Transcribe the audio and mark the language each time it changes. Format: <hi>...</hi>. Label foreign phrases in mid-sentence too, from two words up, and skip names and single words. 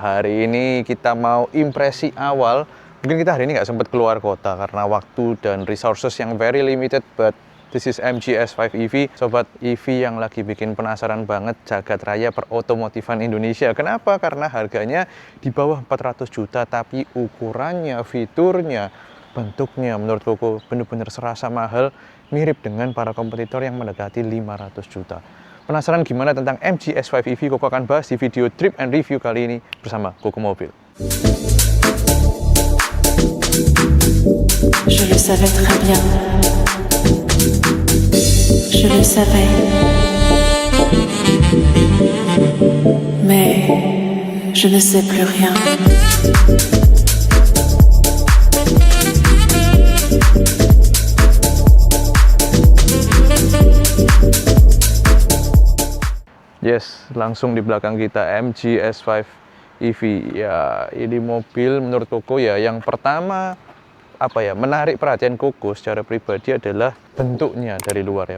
<id>Hari ini kita mau impresi awal. Mungkin kita hari ini nggak sempat keluar kota karena waktu dan resources yang</id> <en>very limited, but this is MG S5 EV.</en> <id>Sobat EV yang lagi bikin penasaran banget jagat raya perotomotifan Indonesia. Kenapa? Karena harganya di bawah 400 juta, tapi ukurannya, fiturnya, bentuknya menurut Koko bener-bener serasa mahal, mirip dengan para kompetitor yang mendekati 500 juta. Penasaran gimana tentang MG S5 EV? Koko akan bahas di video</id> <en>trip and review</en> <id>kali ini bersama Koko Mobil.</id> <fr>Je le savais très bien. Je le savais. Mais je ne sais plus rien.</fr> <id>Yes, langsung di belakang kita MG S5 EV. Ya, ini mobil menurut Koko ya yang pertama menarik perhatian Koko secara pribadi adalah bentuknya dari luar ya.</id>